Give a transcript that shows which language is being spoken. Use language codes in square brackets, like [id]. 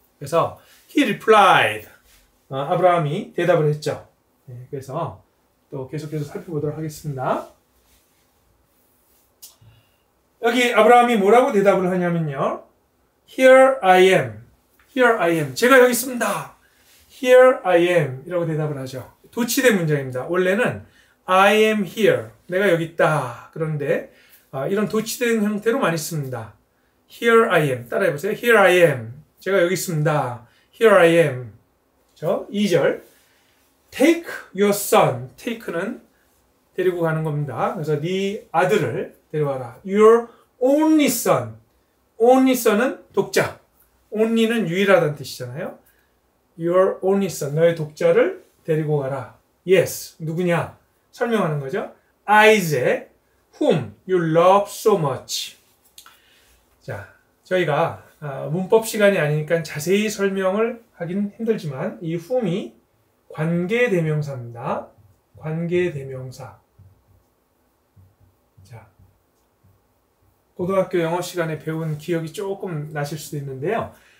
[ko] 그래서 [en] he replied. [ko] 아브라함이 대답을 했죠. 네, 그래서 또 계속해서 살펴보도록 하겠습니다. 여기 아브라함이 뭐라고 대답을 하냐면요. [en] Here I am. Here I am. [ko] 제가 여기 있습니다. [en] Here I am. [ko] 이라고 대답을 하죠. 도치된 문장입니다. 원래는 [en] I am here. [ko] 내가 여기 있다. 그런데 이런 도치된 형태로 많이 씁니다. [en] Here I am. [ko] 따라해보세요. [en] Here I am. [ko] 제가 여기 있습니다. [en] Here I am. [ko] 그렇죠? 2절. [en] Take your son. [ko] take는 데리고 가는 겁니다. 그래서 네 아들을 데려와라. [en] Your only son. only son은 독자. [ko] only는 유일하다는 뜻이잖아요. [en] Your only son. [ko] 너의 독자를 데리고 가라. [en] Yes. [ko] 누구냐? 설명하는 거죠. [en] Isaac, whom you love so much. [ko] 자, 저희가 문법 시간이 아니니까 자세히 설명을 하긴 힘들지만 이 whom이 관계대명사입니다. 관계대명사. 자, 고등학교 영어 시간에 배운 기억이 조금 나실 수도 있는데요.